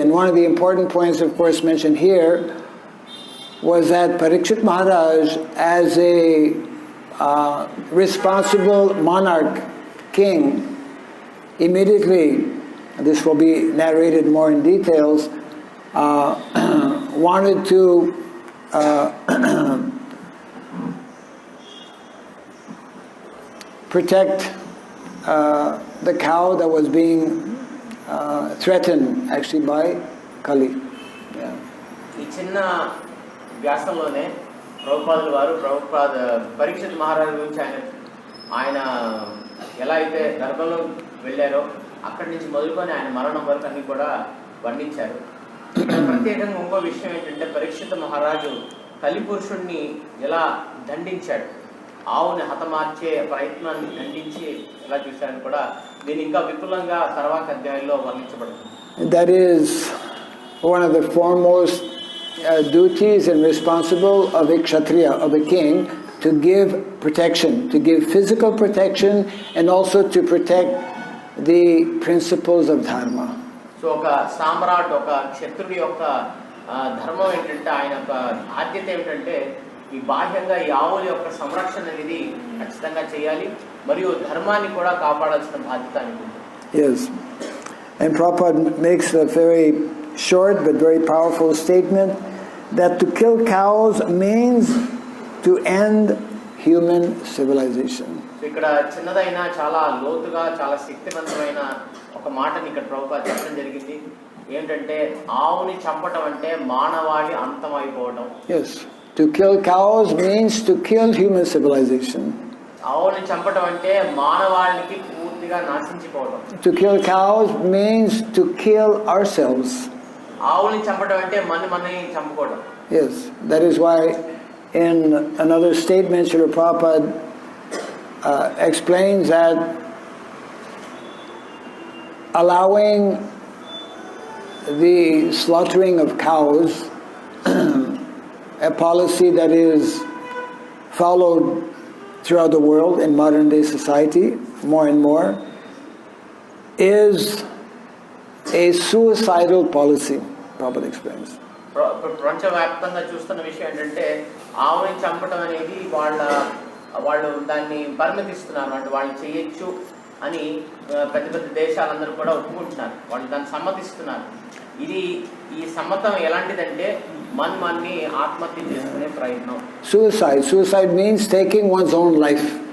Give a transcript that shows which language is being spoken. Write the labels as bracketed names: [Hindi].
[English] And one of the important points, of course, mentioned here was that Parikshit Maharaj, as a responsible monarch, king, immediately, this will be narrated more in details, wanted to protect the cow that was being threatened actually by Kali. [Telugu] ఈ చిన్న వ్యాసంలోనే ప్రభుపాదుల వారు పరీక్షిత్ మహారాజు గురించి ఆయన ఎలా అయితే గర్భంలో వెళ్ళారో అక్కడి నుంచి మొదలుకొని ఆయన మరణం వరకు అన్ని కూడా వర్ణించారు. ప్రత్యేకంగా ఇంకో విషయం ఏంటంటే పరీక్షిత మహారాజు కలిపురుషుణ్ణి ఎలా దండించాడు, ఆవుని హతమార్చే ప్రయత్నాన్ని దండించి ఎలా చూశాడని కూడా దీని ఇంకా విపులంగా తర్వాత అధ్యాయంలో వర్ణించబడుతుంది. [English] That is one of the foremost duties and responsible of a kshatriya, of a king, to give protection, to give physical protection and also to protect the principles of dharma. [Telugu] So ఒక సామ్రాట్, ఒక క్షత్రుడి యొక్క ధర్మం ఏంటంటే, ఆయన యొక్క బాధ్యత ఏమిటంటే ఈ బాహ్యంగా ఈ ఆవుల యొక్క సంరక్షణ అనేది ఖచ్చితంగా చేయాలి, మరియు ధర్మాన్ని కూడా కాపాడాల్సిన బాధ్యత అనుకుంటుంది. [English] Yes. And Prabhupada makes a very short but very powerful statement that to kill cows means to end human civilization. [Telugu] ఇక్కడ చిన్నదైన చాలా లోతుగా చాలా శక్తివంతమైన ఒక మాటని ఇక్కడ ప్రభుపాద చెప్పడం జరిగింది. ఏంటంటే ఆవుని చంపటం అంటే మానవాళి అంతమైపోవడం. [English] Yes, to kill cows means to kill human civilization. [Telugu] ఆవుని చంపటం అంటే మానవాళికి పూర్తిగా నాశించిపోవడం. [English] To kill cows means to kill ourselves. [Telugu] ఆవుని చంపటం అంటే మనని చంపుకోవడం. [English] Yes, that is why in another statement Srila Prabhupada explains that allowing the slaughtering of cows, a policy that is followed throughout the world in modern day society more and more, is a suicidal policy, Prabhupada explains. [Telugu] ప్రపంచవ్యాప్తంగా చూస్తున్న విషయం ఏంటంటే ఆవుని చంపటం అనేది వాళ్ళు దాన్ని పరిమితిస్తున్నారు, అంటే వాళ్ళు చేయొచ్చు అని పెద్ద పెద్ద దేశాలందరూ కూడా ఒప్పుకుంటున్నారు, వాళ్ళు దాన్ని సమ్మతిస్తున్నారు. ఈ సమ్మతం ఎలాంటిదంటే మనని ఆత్మహత్య చేసుకునే ప్రయత్నం. [English] Suicide means taking one's own life.